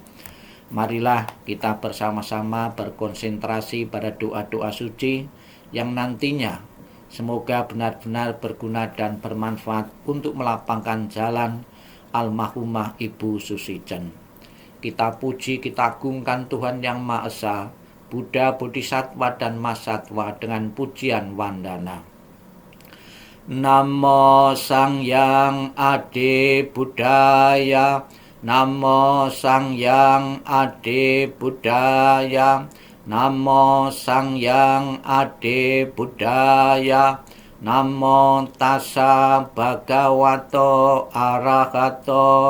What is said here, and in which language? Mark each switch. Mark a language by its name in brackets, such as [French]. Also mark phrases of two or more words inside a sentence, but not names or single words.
[Indonesian] Marilah kita bersama-sama berkonsentrasi pada doa-doa suci yang nantinya semoga benar-benar berguna dan bermanfaat untuk melapangkan jalan almarhumah Ibu Susijen. Kita puji, kita agungkan Tuhan Yang Maha Esa, Buddha, Bodhisattva, dan Mahasatwa dengan pujian wandana. [Pali] Namo Sang Hyang Adi Buddhaya, Namo Sang Hyang Adi Buddhaya, Namo Sang Hyang Adi Buddhaya, Namo Tassa Bhagavato Arahato